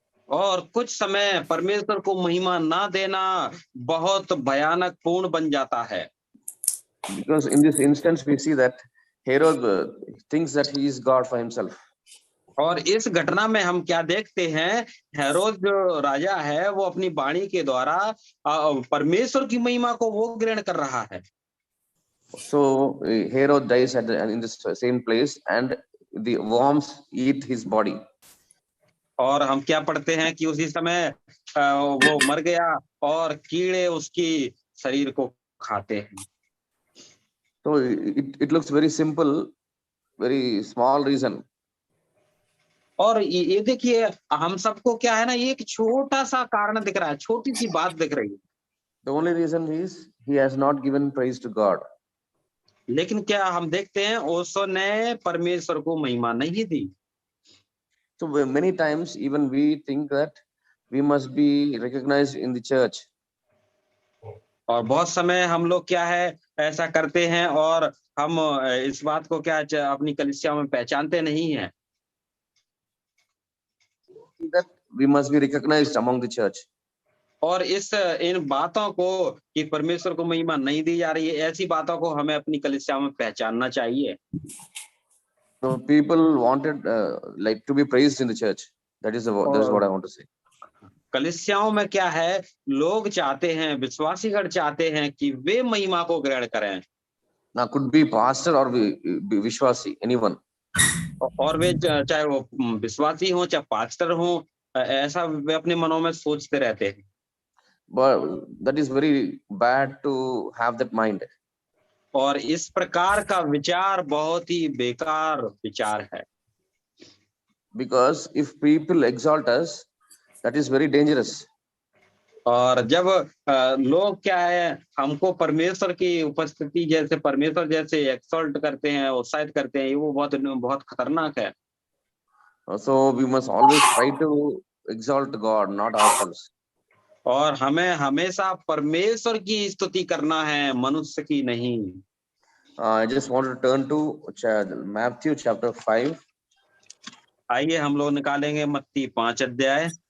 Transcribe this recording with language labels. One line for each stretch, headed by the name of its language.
Hindi: और कुछ समय परमेश्वर को महिमा ना देना बहुत भयानक पूर्ण बन जाता है।
English: Because in this instance we see that Herod thinks that he is God for himself.
Hindi: और इस घटना में हम क्या देखते हैं, हेरोद जो राजा है वो अपनी वाणी के द्वारा परमेश्वर की महिमा को वो ग्रहण कर रहा है।
English: So Herod dies in the same place, and the worms eat his body.
Hindi: और हम क्या पढ़ते हैं कि उसी समय वो मर गया और कीड़े उसकी शरीर को खाते हैं।
English: So it looks very simple, very small reason.
Hindi: और ये देखिए, हम सबको क्या है ना, ये एक छोटा सा कारण दिख रहा है, छोटी सी बात दिख रही है।
English: The only reason is he has not given praise to God.
Hindi: लेकिन क्या हम देखते हैं, उसने परमेश्वर को महिमा नहीं दी।
English: So many times even we think that we must be recognized in the church.
Hindi: और बहुत समय हम लोग क्या है ऐसा करते हैं, और हम इस बात को क्या अपनी कलीसिया में पहचानते नहीं हैं
English: That we must be recognized among the church.
Hindi: और इन बातों को कि परमेश्वर को महिमा नहीं दी जा रही है, ऐसी बातों को हमें अपनी कलीसिया में पहचानना चाहिए।
English: So people wanted like to be praised in the church. That is what I want to say.
Hindi: कलीसियाओं में क्या है, लोग चाहते हैं, विश्वासीगण चाहते हैं कि वे महिमा को ग्रहण करें।
English: Now could be pastor or be Vishwasi, anyone.
Hindi: और वे चाहे वो विश्वासी हो चाहे पास्टर हो, ऐसा वे अपने मनों में सोचते रहते हैं।
English: But that is very bad to have that mind.
Hindi: और इस प्रकार का विचार बहुत ही बेकार विचार है।
English: Because if people exalt us, that is very dangerous.
Hindi: और जब लोग क्या है हमको परमेश्वर की उपस्थिति जैसे परमेश्वर जैसे एक्सॉल्ट करते हैं, उत्साहित करते हैं, ये वो बहुत बहुत खतरनाक है।
English: So we must always try to exalt God, not ourselves.
Hindi: और हमें हमेशा परमेश्वर की स्तुति करना है, मनुष्य की नहीं।
English: I just want to turn to Matthew chapter 5.
Hindi: आइए हम लोग निकालेंगे मत्ती 5 अध्याय